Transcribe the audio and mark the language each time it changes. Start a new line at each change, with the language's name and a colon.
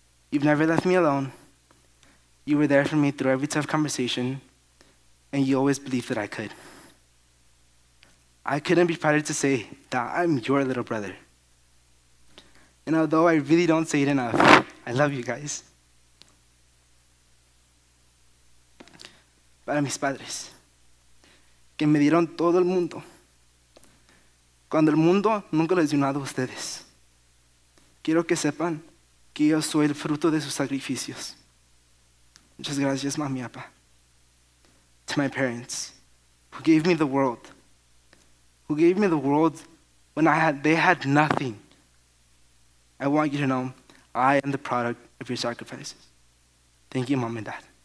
English: You've never left me alone. You were there for me through every tough conversation, and you always believed that I could. I couldn't be prouder to say that I'm your little brother. And although I really don't say it enough, I love you guys.
Spanish: Para mis padres, que me dieron todo el mundo, cuando el mundo nunca les dio nada a ustedes. Quiero que sepan que yo soy el fruto de sus sacrificios. Muchas gracias, mami, papa.
English: To my parents, who gave me the world. Who gave me the world when they had nothing. I want you to know I am the product of your sacrifices. Thank you, Mom and Dad.